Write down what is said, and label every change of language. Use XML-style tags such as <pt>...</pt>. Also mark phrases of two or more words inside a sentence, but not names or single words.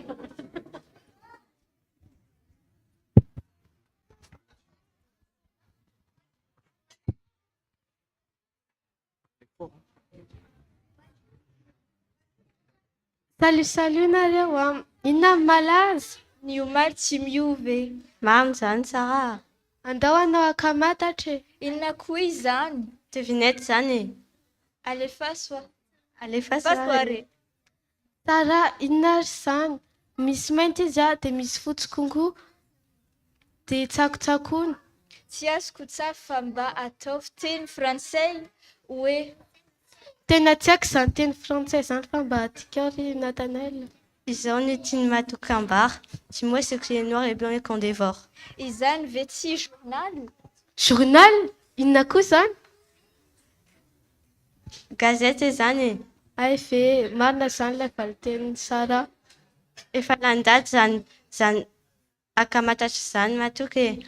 <mg>Salut nareo inona malaza? Ny omaly tsy miove. Mamy zany Sara. Andao anao akamatatra. Inona koa izany? Devinette zany. Alefaso. Re. Sara, inona izany? Misy mainty izy dia misy fotsy kongo dia tsakotsakony. Tsy azoko tsara fa mba ataovy teny frantsay hoe tena tsy haiko izany teny frantsay zany fa mba atikao ry Nathanaël. Izao ny tiany matokam-bary.</mg> <fr>Dis-moi ce que les noirs et blancs et qu'on dévore.</fr> <mg>Izany ve tsy journal? Journal? Inona koa zany? Gazety zany. Ay fe marina zany ilay valiteny Sara. Efa landady zany akamatatra zany matoky.</mg>